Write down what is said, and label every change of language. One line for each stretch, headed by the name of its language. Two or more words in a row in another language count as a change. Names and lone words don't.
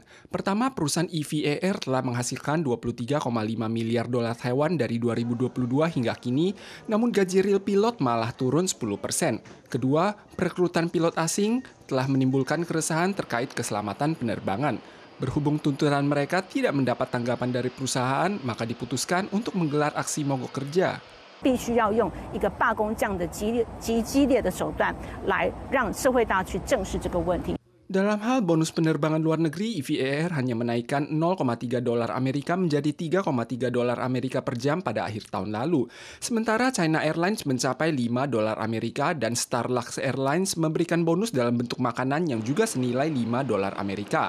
Indonesian: Pertama, perusahaan EVA Air telah menghasilkan $23,5 miliar Taiwan dari 2022 hingga kini, namun gaji real pilot malah turun 10%. Kedua, perekrutan pilot asing telah menimbulkan keresahan terkait keselamatan penerbangan. Berhubung tuntutan mereka tidak mendapat tanggapan dari perusahaan, maka diputuskan untuk menggelar aksi mogok kerja.
Chinese: 必须要用一个罢工这样的激烈的手段来让社会大去正视这个问题。
Indonesian: Dalam hal bonus penerbangan luar negeri, EVA Air hanya menaikkan $0,3 Amerika menjadi $3,3 Amerika per jam pada akhir tahun lalu. Sementara China Airlines mencapai $5 Amerika dan Starlux Airlines memberikan bonus dalam bentuk makanan yang juga senilai $5 Amerika.